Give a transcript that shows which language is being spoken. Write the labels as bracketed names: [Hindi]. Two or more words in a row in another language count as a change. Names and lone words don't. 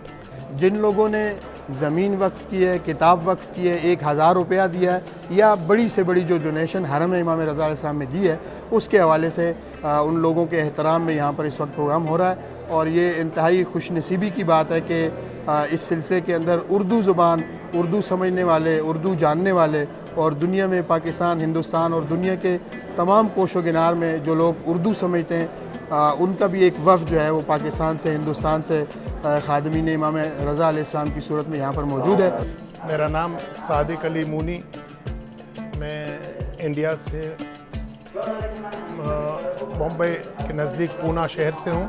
[Urdu] جن لوگوں نے زمین وقف کی ہے، کتاب وقف کی ہے، 1000 روپیہ دیا ہے، یا بڑی سے بڑی جو ڈونیشن حرم امام رضا علیہ السلام میں دی ہے، اس کے حوالے سے ان لوگوں کے احترام میں یہاں پر اس وقت پروگرام ہو رہا ہے۔ اور یہ انتہائی خوش نصیبی کی بات ہے کہ اس سلسلے کے اندر اردو زبان، اردو سمجھنے والے، اردو جاننے والے، اور دنیا میں پاکستان، ہندوستان اور دنیا کے تمام کوش و کنار میں جو لوگ اردو سمجھتے ہیں، ان کا بھی ایک وفد جو ہے وہ پاکستان سے، ہندوستان سے خادمین امام رضا علیہ السلام کی صورت میں یہاں پر موجود ہے۔ میرا نام صادق علی مونی، میں انڈیا سے بمبئی کے نزدیک پونا شہر سے ہوں۔